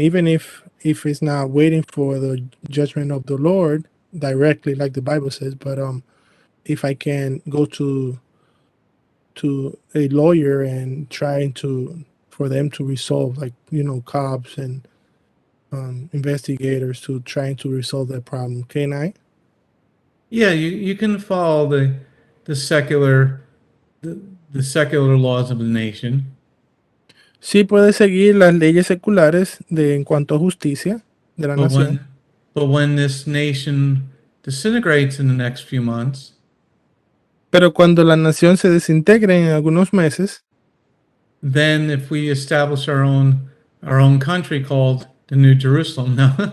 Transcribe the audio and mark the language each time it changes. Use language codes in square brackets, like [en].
[en] Even if it's not waiting for the judgment of the Lord directly, like the Bible says, but if I can go to a lawyer and trying for them to resolve, like cops and investigators to trying to resolve that problem. Can I? Yeah, you can follow the secular the secular laws of the nation. [es] Sí puede seguir las leyes seculares en cuanto a justicia de la nación. [en] But when this nation disintegrates in the next few months, [es] pero cuando la nación se desintegre en algunos meses, [en] then if we establish our own country called the New Jerusalem, no.